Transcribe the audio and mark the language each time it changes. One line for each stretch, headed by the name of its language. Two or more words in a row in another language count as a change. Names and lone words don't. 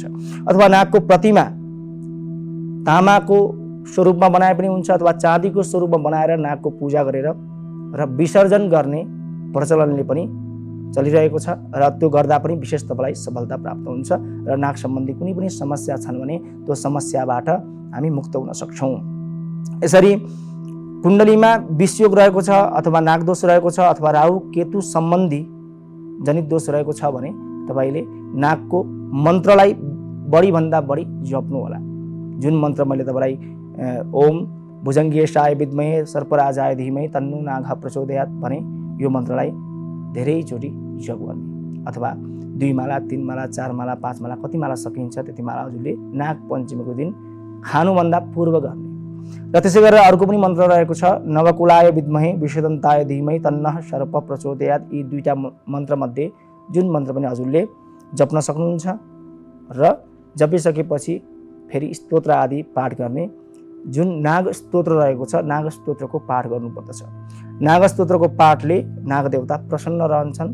Nepali: अथवा नागको प्रतिमा तामाको स्वरूपमा बनाए पनि हुन्छ अथवा चाँदीको स्वरूपमा बनाएर नागको पूजा गरेर र विसर्जन गर्ने प्रचलनले पनि चलिरहेको छ र त्यो गर्दा पनि विशेष तपाईलाई सफलता प्राप्त हुन्छ र नाग सम्बन्धी कुनै पनि समस्या छन् भने त्यो समस्याबाट हामी मुक्त हुन सक्छौं। यसरी कुण्डलीमा विषयोग रहेको छ अथवा नागदोष रहेको छ अथवा राहु केतु सम्बन्धी जनित दोष रहेको छ भने तपाईले नागको मन्त्रलाई बढी भन्दा बढी जप्नु होला। जुन मन्त्र मैले तपाईलाई
Sanskrit: ओम भुजङ्गेशाय विद्महे सर्पराजाय धीमहि तन्नो नागः प्रचोदयात्
Nepali: भने यो मन्त्रलाई धेरैचोटि जप गर्ने अथवा 2 माला 3 माला 4 माला 5 माला कति माला सकिन्छ त्यति माला हजुरले नाग पञ्चमीको दिन खानुभन्दा पूर्व गर्ने। र त्यसै गरेर अर्को पनि मन्त्र रहेको छ
Sanskrit: नवकुलाय विद्महे विषदन्ताय धीमहि तन्नः सर्प प्रचोदयात्।
Nepali: यी दुईटा मन्त्र मध्ये जुन मन्त्र पनि हजुरले जप्न सक्नुहुन्छ र जपिसकेपछि फेरि स्तोत्र आदि पाठ गर्ने। जुन नाग स्तोत्र रहेको छ नाग स्तोत्रको पाठ गर्नुपर्दछ। नाग स्तोत्रको पाठले नाग देवता प्रसन्न रहन्छन्।